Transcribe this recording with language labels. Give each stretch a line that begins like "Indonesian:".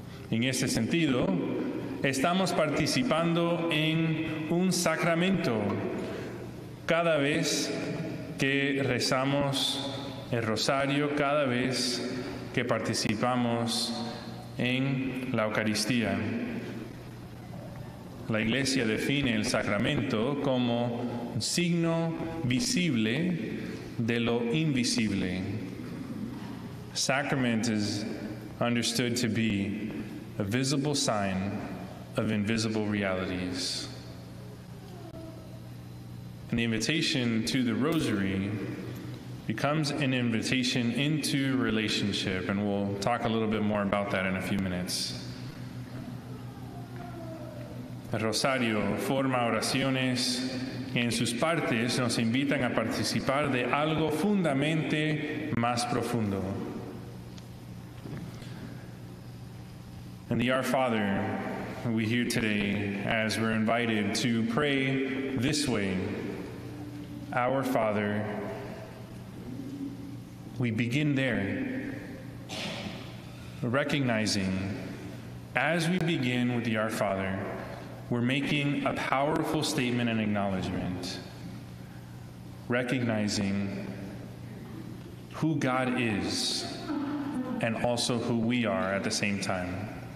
Spanish: En este sentido, estamos participando en un sacramento cada vez que rezamos el rosario, cada vez que participamos en la Eucaristía. La Iglesia define el sacramento como un signo visible de lo invisible.
English: Sacrament is understood to be a visible sign of invisible realities. And the invitation to the rosary becomes an invitation into relationship, and we'll talk a little bit more about that in a few minutes.
Spanish: El rosario forma oraciones que en sus partes nos invitan a participar de algo fundamente más profundo.
English: In the Our Father, we hear today as we're invited to pray this way. Our Father, we begin there, recognizing as we begin with the Our Father, we're making a powerful statement and acknowledgement, recognizing who God is and also who we are at the same time.